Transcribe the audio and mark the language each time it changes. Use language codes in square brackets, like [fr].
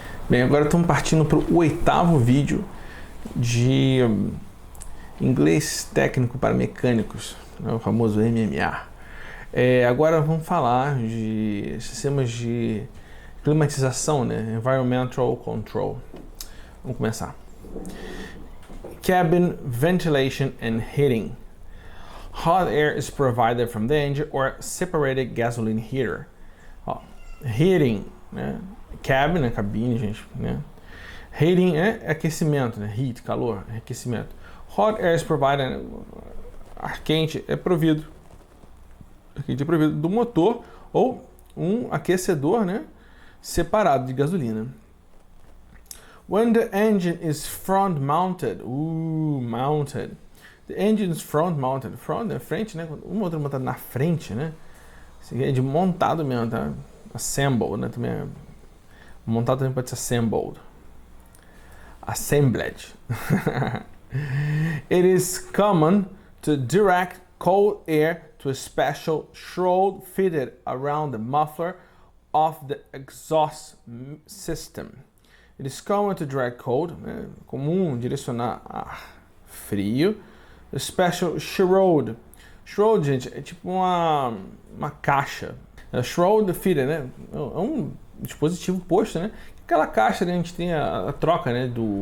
[pt] Bem, agora estamos partindo para o oitavo vídeo de inglês técnico para mecânicos, né, o famoso MMA. Agora vamos falar de sistemas de climatização, né, environmental control. Vamos começar. [en] Cabin ventilation and heating. Hot air is provided from the engine or separated gasoline heater. [pt] Ó, heating, né? Cabin, né? Cabine, gente, né? Heating é aquecimento, né? Heat, calor, aquecimento. [en] Hot air is provided, [pt] né? Ar quente é provido. Ar quente é provido do motor ou um aquecedor, né? Separado de gasolina. [en] When the engine is front mounted, mounted. The engine is front mounted. [pt] Front é frente, né? Uma outra montada na frente, né? Isso aqui é de montado mesmo, tá? Assembled, né? Também é... Montado também pode ser assembled. [en] Assembled. It is common to direct cold air to a special shroud fitted around the muffler of the exhaust system. It is common to direct cold, né? [pt] Comum direcionar ar frio. [en] A special shroud. [pt] Shroud, gente, é tipo uma caixa. [en] A shroud fitted, [pt] né? É um dispositivo posto, né? Aquela caixa que a gente tem a troca, né?